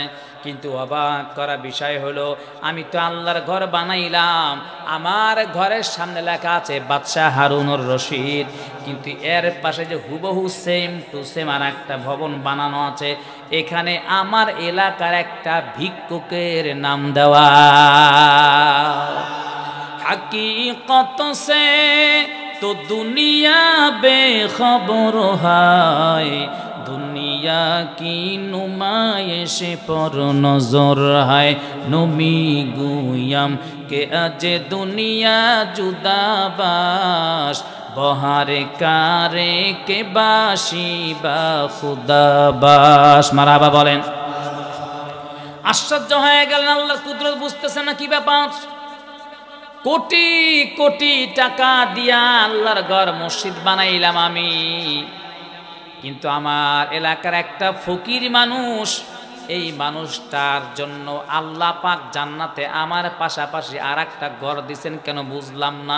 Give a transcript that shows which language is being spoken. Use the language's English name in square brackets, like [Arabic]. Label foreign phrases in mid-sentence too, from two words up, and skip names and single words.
[Bangla] কিন্তু অবাক করা বিষয় হলো, আমি তো আল্লাহর ঘর বানাইলাম, আমার ঘরের সামনে লেখা আছে বাদশাহ হারুনুর রশিদ, কিন্তু এর পাশে যে হুবহু [English] same to same [Bangla] আর একটা ভবন বানানো আছে, এখানে আমার এলাকার একটা ভিক্ষুকের নাম দেওয়া। [Urdu] حقیقت سے تو دنیا بےخبر ہے، دنیا کی نمائش پر نظر ہے, [Persian] نمی‌گویم که از دنیا جدا باش، به هر کاری که باشی با خدا باش. [Bangla] মারহাবা বলেন। আশ্চর্য হয়ে গেলেন, আল্লাহর কুদরত বুঝতেছে না কি ব্যাপার। কোটি কোটি টাকা দিয়া আল্লাহর ঘর মসজিদ বানাইলাম আমি, কিন্তু আমার এলাকার একটা ফকির মানুষ, এই মানুষটার জন্য আল্লাহ পাক জান্নাতে আমার পাশাপাশি আর একটা ঘর দিছেন কেন বুঝলাম না।